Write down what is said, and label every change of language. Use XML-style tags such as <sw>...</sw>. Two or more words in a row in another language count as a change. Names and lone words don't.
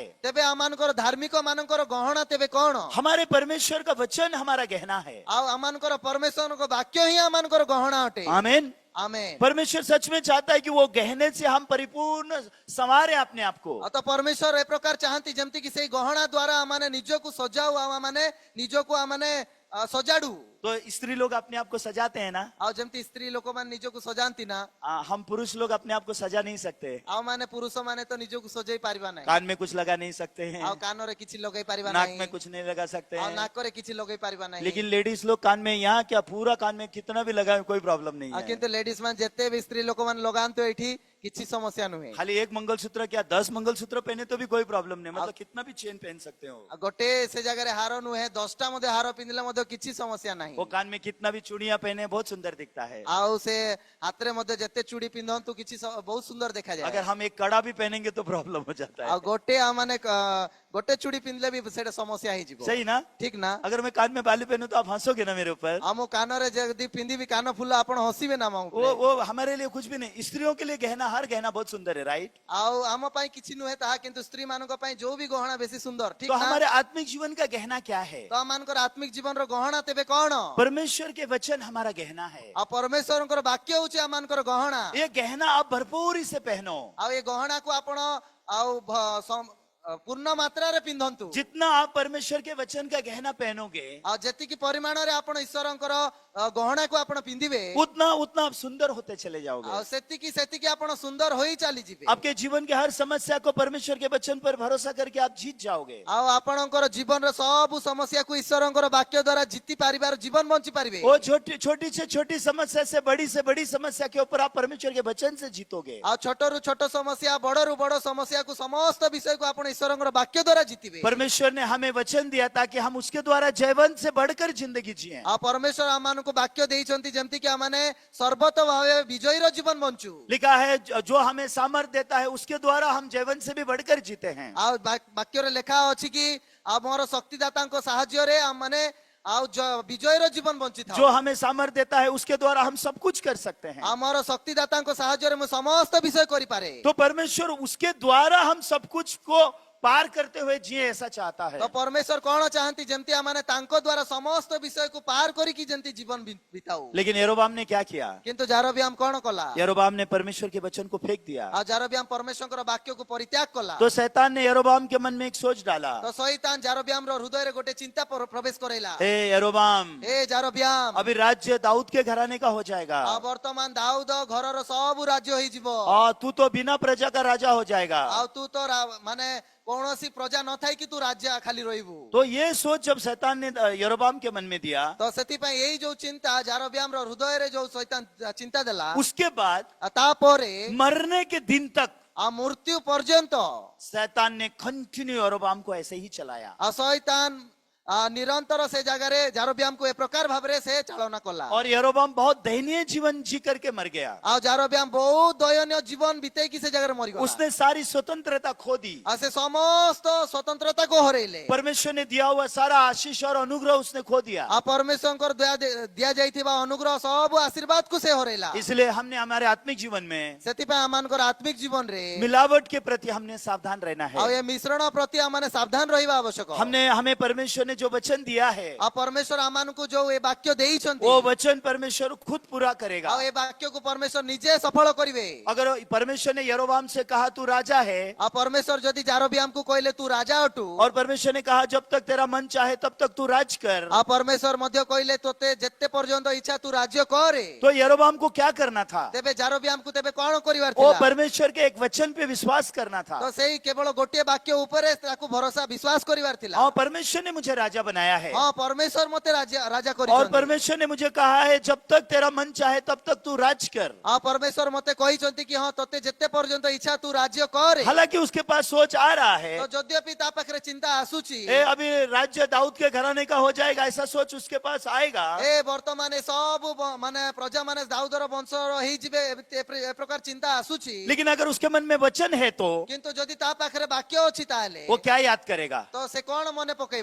<or>ତେବେ ଆମମାନଙ୍କର ଧାର୍ମିକ ମାନଙ୍କର ଗହଣା ତେବେ କଣ?</or> <hi>हमारे परमेश्वर का वचन हमारा गहना है।</hi> <or>ଆଉ ଆମମାନଙ୍କର ପରମେଶ୍ୱରଙ୍କ ବାକ୍ୟ ହିଁ ଆମମାନଙ୍କର ଗହଣା ଅଟେ।</or> <hi>आमीन।</hi> <or>ଆମେ</or> <hi>परमेश्वर सच में चाहता है कि वो गहने से हम परिपूर्ण संवारे अपने आप को।</hi> <or>ତ ପରମେଶ୍ୱର ଏ ପ୍ରକାର ଚାହାନ୍ତି ଯେମିତି କି ସେଇ ଗହଣା ଦ୍ୱାରା ଆମମାନେ ନିଜକୁ ସଜାଉ ଆଉ ଆମମାନେ ନିଜକୁ ଆମମାନେ ସଜାଡୁ।</or> <hi>तो स्त्री लोग अपने आप को सजाते हैं ना,</hi> <or>ଆଉ ଯେମିତି ସ୍ତ୍ରୀ ଲୋକମାନେ ନିଜକୁ ସଜାନ୍ତି ନା</or> <hi>हम पुरुष लोग अपने आप को सजा नहीं सकते।</hi> <or>ଆଉ ମାନେ ପୁରୁଷ ମାନେ ତ ନିଜକୁ ସଜେଇ ପାରିବା ନାହିଁ।</or> <hi>कान में कुछ लगा नहीं सकते हैं,</hi> <or>ଆଉ କାନରେ କିଛି ଲଗେଇ ପାରିବା</or> <hi>नाक</hi> <or>ନାହିଁ।</or> <hi>में कुछ नहीं लगा सकते</hi> <or>ଆଉ</or> <hi>हैं।</hi> <or>ନାକରେ କିଛି ଲଗେଇ ପାରିବା ନାହିଁ।</or> <hi>लेकिन लेडीज लोग कान में, यहाँ क्या पूरा कान में कितना भी लगाए कोई प्रॉब्लम नहीं</hi> <or>ଆଉ</or> <hi>है।</hi> <or>କିନ୍ତୁ ଲେଡିଜ ମାନେ ଯେତେ ବି ସ୍ତ୍ରୀ ଲୋକମାନେ ଲଗାନ୍ତୁ ଏଠି କିଛି ସମସ୍ୟା ନୁହେଁ।</or> <hi>खाली एक मंगलसूत्र क्या 10 मंगलसूत्र पहने तो भी कोई प्रॉब्लम नहीं, मतलब कितना भी चेन पहन सकते हो।</hi> <or>ଆଉ ଗୋଟେ ସେ ଜାଗାରେ ହାର ନୁହେଁ 10ଟା ମଧ୍ୟ ହାର ପିନ୍ଧିଲେ ମଧ୍ୟ କିଛି ସମସ୍ୟା ନାହିଁ।</or> <hi>वो कान में कितना भी चूड़ियां पहने बहुत सुंदर दिखता है।</hi> <or>ଆଉ ସେ ହାତରେ ମଧ୍ୟ ଯେତେ ଚୁଡ଼ି ପିନ୍ଧନ୍ତୁ କିଛି ବହୁତ ସୁନ୍ଦର ଦେଖାଯାଏ।</or> <hi>अगर हम एक कड़ा भी पहनेंगे तो प्रॉब्लम हो जाता</hi> <or>ଆଉ</or> <hi>है।</hi> <or>ଗୋଟେ ମାନେ ଗୋଟେ ଚୁଡ଼ି ପିନ୍ଧିଲେ ବି ସେଇଟା ସମସ୍ୟା ହେଇଯିବ।</or> <hi>सही ना?</hi> <or>ଠିକ ନା?</or> <hi>अगर मैं कान में बाली पहनूं तो आप हंसोगे ना मेरे ऊपर।</hi> <or>ଆଉ ମୁଁ କାନରେ ଯଦି ପିନ୍ଧିବି କାନ ଫୁଲ ଆପଣ ହସିବେ ନା ମୋ ଉପରେ?</or> <hi>वो हमारे लिए कुछ भी नहीं। स्त्रियों के लिए गहना, हर गहना बहुत सुंदर है, राइट?</hi> <or>ଆଉ ଆମ ପାଇଁ କିଛି ନୁହେଁ ତାହା କିନ୍ତୁ ସ୍ତ୍ରୀ ମାନଙ୍କ ପାଇଁ ଯୋଉ ବି ଗହଣା ବେଶୀ ସୁନ୍ଦର। ଠିକ</or> <hi>तो</hi> <or>ନା?</or> <hi>हमारे आत्मिक जीवन का गहना क्या है?</hi> <or>ତ ଆମମାନଙ୍କର ଆତ୍ମିକ ଜୀବନର ଗହଣା ତେବେ କଣ?</or> <hi>परमेश्वर के वचन हमारा गहना है।</hi> <or>ଆଉ ପରମେଶ୍ୱରଙ୍କର ବାକ୍ୟ ହଉଛି ଆମମାନଙ୍କର ଗହଣା।</or> <hi>ये गहना आप भरपूरी से पहनो।</hi> <or>ଆଉ ଏ ଗହଣାକୁ ଆପଣ ଆଉ ପୂର୍ଣ୍ଣ ମାତ୍ରାରେ ପିନ୍ଧନ୍ତୁ</or> <hi>जितना आप परमेश्वर के वचन का गहना पहनोगे</hi> <or>ଆଉ ଯେତିକି ପରିମାଣରେ ଆପଣ ଈଶ୍ୱରଙ୍କର ଗହଣାକୁ ଆପଣ ପିନ୍ଧିବେ</or> <hi>उतना उतना आप सुंदर होते चले जाओगे।</hi> <or>ଆଉ ସେତିକି ସେତିକି ଆପଣ ସୁନ୍ଦର ହୋଇ ଚାଲିଯିବେ</or> <hi>आपके जीवन के हर समस्या को परमेश्वर के वचन पर भरोसा करके आप जीत जाओगे।</hi> <or>ଆଉ ଆପଣଙ୍କର ଜୀବନର ସବୁ ସମସ୍ୟାକୁ ଈଶ୍ୱରଙ୍କର ବାକ୍ୟ ଦ୍ୱାରା ଜିତି ପାରିବାର ଜୀବନ ବଞ୍ଚି ପାରିବେ</or> <hi>वो छोटी से छोटी समस्या से बड़ी समस्या के ऊपर आप परमेश्वर के वचन से जीतोगे।</hi> <or>ଆଉ ଛୋଟରୁ ଛୋଟ ସମସ୍ୟା ବଡରୁ ବଡ ସମସ୍ୟାକୁ ସମସ୍ତ ବିଷୟକୁ ଆପଣ ଈଶ୍ୱରଙ୍କର ବାକ୍ୟ ଦ୍ୱାରା ଜିତିବେ</or> <hi>परमेश्वर ने हमें वचन दिया ताकि हम उसके द्वारा जयवंत से बढ़कर जिंदगी जिए।</hi> <or>ଆଉ ପରମେଶ୍ୱର ଆମମାନଙ୍କୁ ବାକ୍ୟ ଦେଇଛନ୍ତି ଯେମିତି କି ଆମମାନେ ସର୍ବତ ଭାବେ ବିଜୟୀର ଜୀବନ ବଞ୍ଚୁ</or> <hi>लिखा है जो हमें सामर्थ देता है उसके द्वारा हम जयवंत से भी बढ़कर जीते हैं।</hi> <or>ଆଉ ବାକ୍ୟରେ ଲେଖା ଅଛି କି ଆମର ଶକ୍ତିଦାତାଙ୍କ ସାହାଯ୍ୟରେ ଆମମାନେ ଆଉ ବିଜୟୀର ଜୀବନ ବଞ୍ଚିଥାଉ</or> <hi>जो हमें सामर्थ देता है उसके द्वारा हम सब कुछ कर सकते हैं।</hi> <or>ଆମର ଶକ୍ତିଦାତାଙ୍କ ସାହାଯ୍ୟରେ ମୁଁ ସମସ୍ତ ବିଷୟ କରିପାରେ</or> <hi>तो परमेश्वर उसके द्वारा हम सब कुछ को पार करते हुए जिए ऐसा चाहता है।</hi> <or>ତ ପରମେଶ୍ୱର କଣ ଚାହାନ୍ତି ଯେମିତି ଆମମାନେ ତାଙ୍କ ଦ୍ୱାରା ସମସ୍ତ ବିଷୟକୁ ପାର କରିକି ଯେମିତି ଜୀବନ ବିତାଉ</or> <hi>लेकिन यरोबाम ने क्या किया?</hi> <or>କିନ୍ତୁ ଜାରବିଆମ କଣ କଲା</or> <hi>यरोबाम ने परमेश्वर के वचन को फेंक दिया।</hi> <or>ଆଉ ଜାରବିଆମ ପରମେଶ୍ୱରଙ୍କର ବାକ୍ୟକୁ ପରିତ୍ୟାଗ କଲା</or> <hi>तो शैतान ने यरोबाम के मन में एक सोच डाला,</hi> <or>ତ ଶୈତାନ ଜାରବିଆମର ହୃଦୟରେ ଗୋଟେ ଚିନ୍ତା ପ୍ରବେଶ କରାଇଲା</or> <hi>ए यरोबाम</hi> <or>ଏ ଜାରବିଆମ</or> <hi>अभी राज्य दाऊद के घराने का हो जाएगा</hi> <or>ଆଉ ବର୍ତ୍ତମାନ ଦାଉଦ ଘରର ସବୁ ରାଜ୍ୟ ହେଇଯିବ</or> <hi>और तू तो बिना प्रजा का राजा हो जाएगा।</hi> <or>ଆଉ ତୁ ତ ମାନେ କୌଣସି ପ୍ରଜା ନଥାଇ କି ତୁ ରାଜା ଖାଲି ରହିବୁ</or> <hi>तो ये सोच जब शैतान ने यरोबाम के मन में दिया,</hi> <or>ତ ସେଥିପାଇଁ ଏଇ ଯୋଉ ଚିନ୍ତା ଜାରବିଆମର ହୃଦୟରେ ଯୋଉ ଶୈତାନ ଚିନ୍ତା ଦେଲା</or> <hi>उसके बाद</hi> <or>ଆଉ ତାପରେ</or> <hi>मरने के दिन तक</hi> <or>ଆଉ ମୃତ୍ୟୁ ପର୍ଯ୍ୟନ୍ତ</or> <hi>शैतान ने कंटिन्यू यरोबाम को ऐसे ही चलाया।</hi> <or>ଆଉ ଶୈତାନ ନିରନ୍ତର ସେ ଜାଗାରେ ଜାରବିଆମକୁ ଏ ପ୍ରକାର ଭାବରେ ସେ ଚାଳନା କଲା</or> <hi>और यरोबाम बहुत दयनीय जीवन जी करके मर गया।</hi> <or>ଆଉ ଜାରବିଆମ ବହୁତ ଦୟନୀୟ ଜୀବନ ବିତେଇକି ସେ ଜାଗାରେ ମରିଗଲା</or> <hi>उसने सारी स्वतंत्रता खो दी।</hi> <or>ଆଉ ସେ ସମସ୍ତ ସ୍ୱତନ୍ତ୍ରତାକୁ ହରେଇଲେ</or> <hi>परमेश्वर ने दिया हुआ सारा आशीष और अनुग्रह उसने खो दिया।</hi> <or>ଆଉ ପରମେଶ୍ୱରଙ୍କର ଦିଆଯାଇଥିବା ଅନୁଗ୍ରହ ସବୁ ଆଶୀର୍ବାଦକୁ ସେ ହରେଇଲା</or> <hi>इसलिए हमने हमारे आत्मिक जीवन में</hi> <or>ସେଥିପାଇଁ ଆମମାନଙ୍କର ଆତ୍ମିକ ଜୀବନରେ</or> <hi>मिलावट के प्रति हमने सावधान रहना</hi> <or>ଆଉ</or> <hi>है।</hi> <or>ଏ ମିଶ୍ରଣ ପ୍ରତି ଆମମାନେ ସାବଧାନ ରହିବା ଆବଶ୍ୟକ</or> <hi>हमें परमेश्वर ने जो वचन दिया है</hi> <or>ଆଉ ପରମେଶ୍ୱର ଆମମାନଙ୍କୁ ଯୋଉ ଏ ବାକ୍ୟ ଦେଇଛନ୍ତି</or> <hi>वो वचन परमेश्वर खुद पूरा करेगा।</hi> <or>ଆଉ ଏ ବାକ୍ୟକୁ ପରମେଶ୍ୱର ନିଜେ ସଫଳ କରିବେ</or> <hi>अगर परमेश्वर ने यरोबाम से कहा तू राजा है,</hi> <or>ଆଉ ପରମେଶ୍ୱର ଯଦି ଜାରବିଆମକୁ କହିଲେ ତୁ ରାଜା ଅଟୁ</or> <hi>और परमेश्वर ने कहा जब तक तेरा मन चाहे तब तक तू राज कर,</hi> <or>ଆଉ ପରମେଶ୍ୱର ମଧ୍ୟ କହିଲେ ତୋତେ ଯେତେ ପର୍ଯ୍ୟନ୍ତ ଇଚ୍ଛା ତୁ ରାଜ୍ୟ କରେ</or> <hi>तो यरोबाम को क्या करना था?</hi> <or>ତେବେ ଜାରବିଆମକୁ ତେବେ କଣ କରିବାର</or> <hi>वो</hi> <or>ଥିଲା</or> <hi>परमेश्वर के एक वचन पे विश्वास करना था।</hi> <or>ତ ସେଇ କେବଳ ଗୋଟିଏ ବାକ୍ୟ ଉପରେ ତାକୁ ଭରସା ବିଶ୍ୱାସ କରିବାର ଥିଲା</or> <hi>हाँ, परमेश्वर ने मुझे राजा बनाया है</hi> <or>ହଁ ପରମେଶ୍ୱର ମତେ ରାଜା</or> <hi>और</hi> <or>କରିଛନ୍ତି</or> <hi>परमेश्वर ने मुझे कहा है जब तक तेरा मन चाहे तब तक तू राज कर।</hi> <or>ଆଉ ପରମେଶ୍ୱର ମତେ କହିଛନ୍ତି କି ହଁ ତୋତେ ଯେତେ ପର୍ଯ୍ୟନ୍ତ ଇଚ୍ଛା ତୁ ରାଜ୍ୟ କରେ</or> <hi>हालांकि उसके पास सोच आ रहा है</hi> <or>ତ ଯଦ୍ୟପି ତା ପାଖରେ ଚିନ୍ତା ଆସୁଛି</or> <hi>अभी राज्य दाऊद के घराने का हो जाएगा, ऐसा सोच उसके पास आएगा।</hi> <or>ଏ ବର୍ତ୍ତମାନ ଏ ସବୁ ମାନେ ପ୍ରଜା ମାନେ ଦାଉଦର ବଂଶର ହେଇଯିବେ ଏ ପ୍ରକାର ଚିନ୍ତା ଆସୁଛି</or> <hi>लेकिन अगर उसके मन में वचन है तो</hi> <or>କିନ୍ତୁ ଯଦି ତା ପାଖରେ ବାକ୍ୟ ଅଛି ତାହେଲେ</or> <hi>वो क्या याद करेगा?</hi> <or>ତ ସେ କଣ ମନେ ପକେଇବ</or>